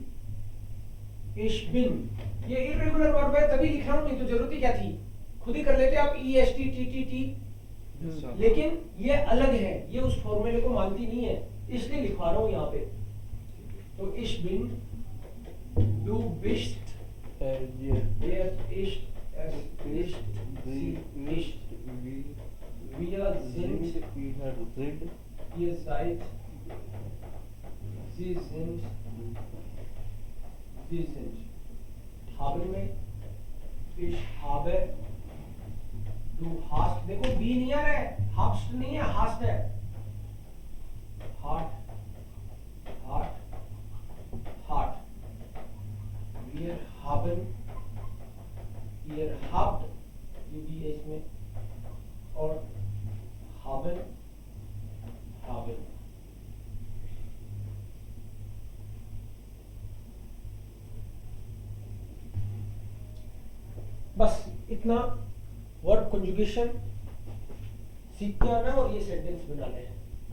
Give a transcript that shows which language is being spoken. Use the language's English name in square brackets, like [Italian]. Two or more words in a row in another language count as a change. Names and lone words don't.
[German] ich bin [Hindi] ये [English] irregular verb [Hindi] है, तभी लिख रहा हूं, नहीं तो जरूरत ही क्या थी, खुद ही कर लेते आप ई एस टी टी टी टी। लेकिन ये अलग है, ये उस फॉर्मूले को मानती नहीं है, इसलिए लिखवा रहा हूं यहाँ पे। [German] तो ich bin, du bist, er ist, es ist, sie ist, wir sind, ihr seid, sie sind, sie sind। haben में ich habe, du hast, [Hindi] देखो बी नहीं आ रहा है, hast नहीं है, hast है। [German] hat, hat, hat। wir haben, ihr habt, [Hindi] ये भी है इसमें, और [German] haben, haben। [Hindi] बस इतना [English] verb conjugation [Hindi] सीखते आना और ये सेंटेंस बनाने हैं।